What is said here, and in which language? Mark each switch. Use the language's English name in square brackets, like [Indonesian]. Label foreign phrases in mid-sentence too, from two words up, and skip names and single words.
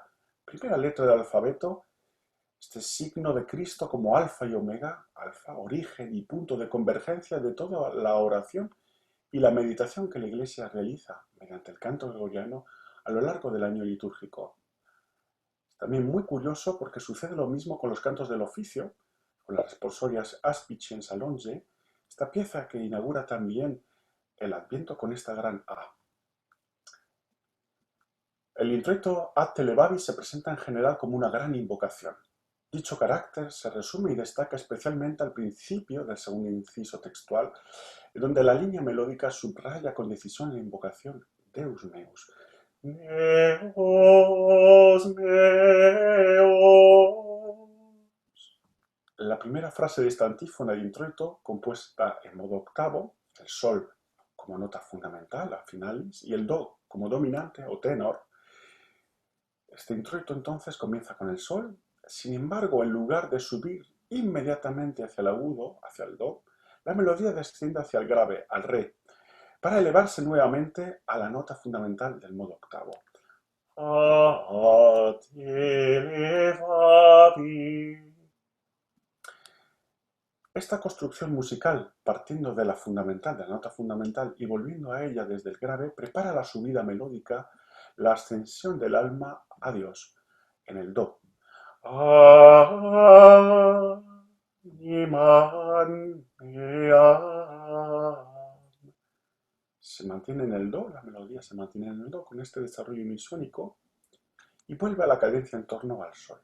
[Spanish] Primera letra del alfabeto, este signo de Cristo como alfa y omega, alfa, origen y punto de convergencia de toda la oración y la meditación que la Iglesia realiza mediante el canto gregoriano a lo largo del año litúrgico. También muy curioso porque sucede lo mismo con los cantos del oficio, con las responsorias Aspiciens Alonge, esta pieza que inaugura también el Adviento con esta gran A. El introito Ad te levavi se presenta en general como una gran invocación. Dicho carácter se resume y destaca especialmente al principio del segundo inciso textual, donde la línea melódica subraya con decisión la invocación [Latin] Deus meus. Deus meus. [Spanish] La primera frase de esta antífona de introito, compuesta en modo octavo, el sol como nota fundamental, a finalis, y el do como dominante o tenor. Este introito entonces comienza con el sol. Sin embargo, en lugar de subir inmediatamente hacia el agudo, hacia el do, la melodía desciende hacia el grave, al re, para elevarse nuevamente a la nota fundamental del modo octavo. [Latin] Ad te levavi. [Spanish] Esta construcción musical, partiendo de la fundamental, de la nota fundamental y volviendo a ella desde el grave, prepara la subida melódica, la ascensión del alma a Dios en el do. Se mantiene en el do, la melodía se mantiene en el do con este desarrollo unisónico y vuelve a la cadencia en torno al sol.